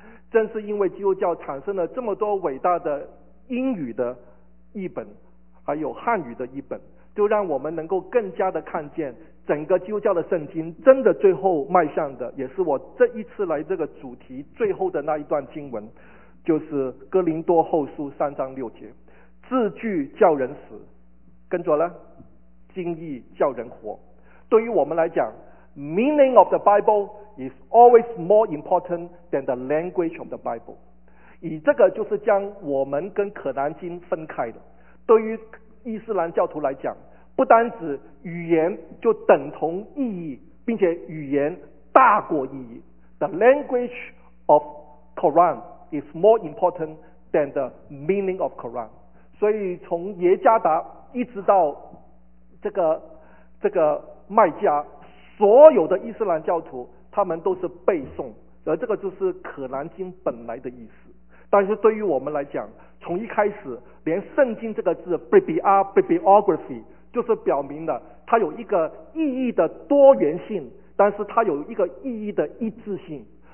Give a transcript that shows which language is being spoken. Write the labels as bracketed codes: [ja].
[zh] 正是因为基督教产生了这么多伟大的英语的译本还有汉语的译本，就让我们能够更加的看见整个基督教的圣经真的最后迈向的，也是我这一次来这个主题最后的那一段经文，就是哥林多后书三章六节，字句叫人死，跟着呢，经义叫人活。对于我们来讲， [en] meaning of the Bible is always more important than the language of the Bible。 [zh] 以这个就是将我们跟可兰经分开的。对于伊斯兰教徒来讲，不单指语言就等同意义，并且语言大过意义。 [en] The language of Quran is more important than the meaning of Quran。 [zh] 所以从耶加达一直到这个麦加，所有的伊斯兰教徒他们都是背诵，而这个就是可兰经本来的意思。但是对于我们来讲，从一开始连圣经这个字 bibliography 就是表明了它有一个意义的多元性，但是它有一个意义的一致性。